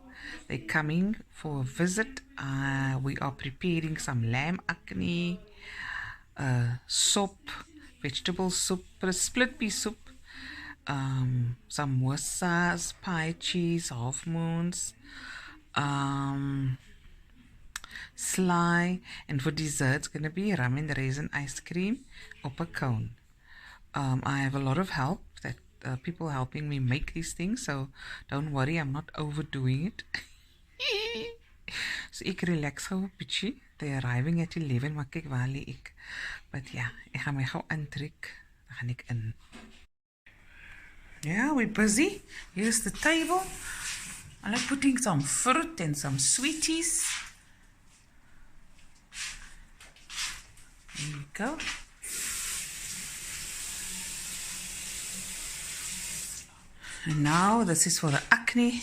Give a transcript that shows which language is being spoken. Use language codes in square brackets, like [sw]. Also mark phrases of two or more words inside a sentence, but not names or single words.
[en] They're coming for a visit. We are preparing some lamb acne, soup, vegetable soup, a split pea soup, some samosas, pie cheese, half moons, um, sly, and for dessert, it's gonna be rum and raisin ice cream up a cone. I have a lot of help that people helping me make these things, so don't worry, I'm not overdoing it. [af] So ek relax gou 'n bietjie. [en] They're arriving at 11, [af] maar kyk waar lê ek. But ja, ek gaan my gou aantrek. Dan gaan ek in. [en] Yeah, we're busy. Here's the table. I like putting some fruit and some sweeties. There you go. And now this is for the acne.